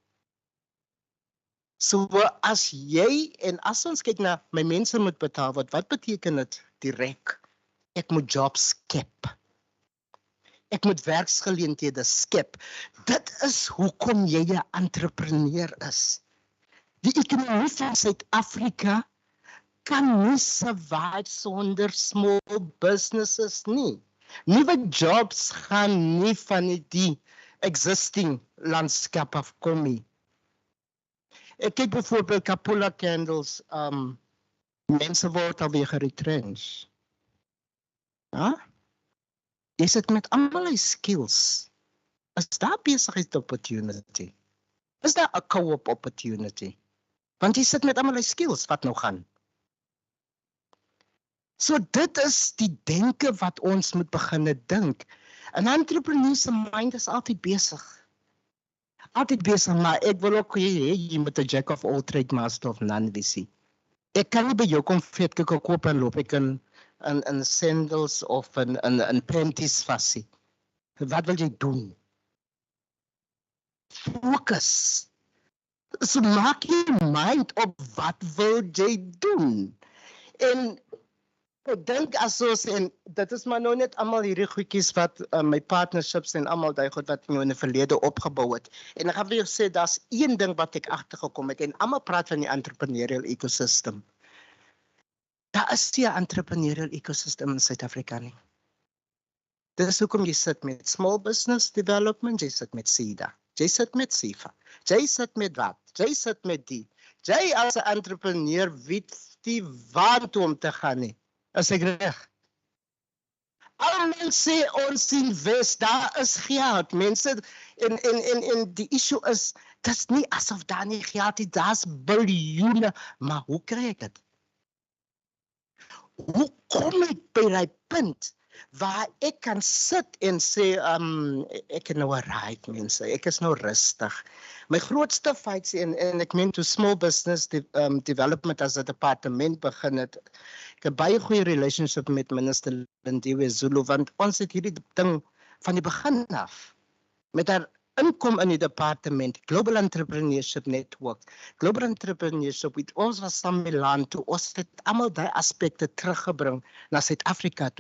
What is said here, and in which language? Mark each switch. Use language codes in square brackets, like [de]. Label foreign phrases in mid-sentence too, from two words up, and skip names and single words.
[af] So as jy, en as ons kyk na, my mense moet betaal word, wat beteken dit direk? Ek moet jobs skep. Ek moet werksgeleenthede skep. Dit is hoekom jy 'n entrepreneur is. Die ekonomie van Suid-Afrika kan nie survive sonder [en] small businesses [af] nie. Nuwe jobs gaan nie van die existing landskap afkom nie. Ek kyk byvoorbeeld Kapula Candles, mense word alweer geretrench. Ja? Jy sit met almal die skills. Is daar besigheid opportunity? Is daar 'n [en] co-op opportunity? [af] Want jy sit met almal die skills wat nou gaan. So dit is die denke wat ons moet begin dink. 'n Entrepreneur se mind is altyd besig. Altyd besig, maar ek wil ook hê jy moet 'n [en] jack of all trade master of none [af] wees. Ek kan nie by jou kom vetkoeke koop en loop ek in sandals of in panties vasie. Wat wil jy doen? Focus. So maak jy mind op wat wil jy doen? En ek dink as ons, en dit is maar nou net almal hierdie goedjies wat my partnerships en almal daai goed wat nou in die verlede opgebou het. En ek gaan vir jou sê, daar's een ding wat ek agtergekom het, en almal praat van die [en] entrepreneurial ecosystem. [af] Daar is nie 'n [en] entrepreneurial ecosystem [af] in Suid-Afrika nie. Dit is hoekom jy sit met [en] small business development, [af] jy sit met SEDA, jy sit met SIFA, jy sit met wat, jy sit met die. Jy as 'n entrepreneur weet die waartoe om te gaan nie. Is ek reg? Almal sê ons invest, daar is geld. Mense, en die issue is, dit is nie asof daar nie geld is, daar's biljoene, maar hoe kry ek dit? Hoe kom ek by die punt waar ek kan sit en sê, ek het nou 'n ride, mense, ek is nou rustig. My grootste fights, en ek meen toe [en] small business development [af] as 'n departement begin het, ek het baie goeie relationship met minister Lindiwe Zulu, want ons het hierdie ding van die begin af, met haar inkom in die departement, Global Entrepreneurship Network, Global Entrepreneurship, ons was saam met land toe, ons het almal die aspekte teruggebring na Suid-Afrika toe.